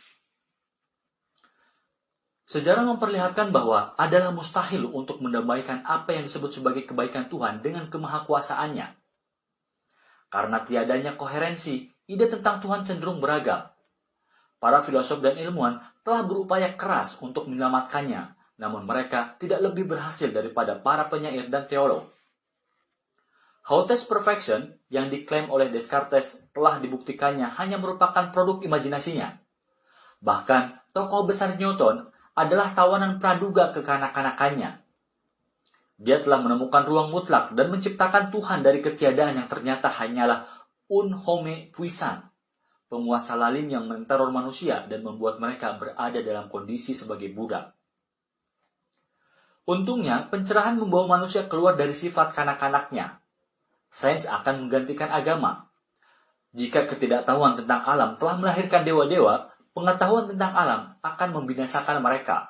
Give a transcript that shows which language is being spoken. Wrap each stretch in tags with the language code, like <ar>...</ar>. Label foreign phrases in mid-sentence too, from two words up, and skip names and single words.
<id>Sejarah memperlihatkan bahwa adalah mustahil untuk mendamaikan apa yang disebut sebagai kebaikan Tuhan dengan kemahakuasaannya. Karena tiadanya koherensi, ide tentang Tuhan cenderung beragam. Para filosof dan ilmuwan telah berupaya keras untuk menyelamatkannya, namun mereka tidak lebih berhasil daripada para penyair dan teolog.</id> <fr>Hautes perfection</fr> <id>yang diklaim oleh Descartes telah dibuktikannya hanya merupakan produk imajinasinya. Bahkan, tokoh besar Newton adalah tawanan praduga kekanak-kanakannya. Dia telah menemukan ruang mutlak dan menciptakan Tuhan dari ketiadaan yang ternyata hanyalah</id> <fr>un homme puissant,</fr> <id>penguasa lalim yang menteror manusia dan membuat mereka berada dalam kondisi sebagai budak. Untungnya, pencerahan membawa manusia keluar dari sifat kanak-kanaknya. Sains akan menggantikan agama. Jika ketidaktahuan tentang alam telah melahirkan dewa-dewa, pengetahuan tentang alam akan membinasakan mereka.</id>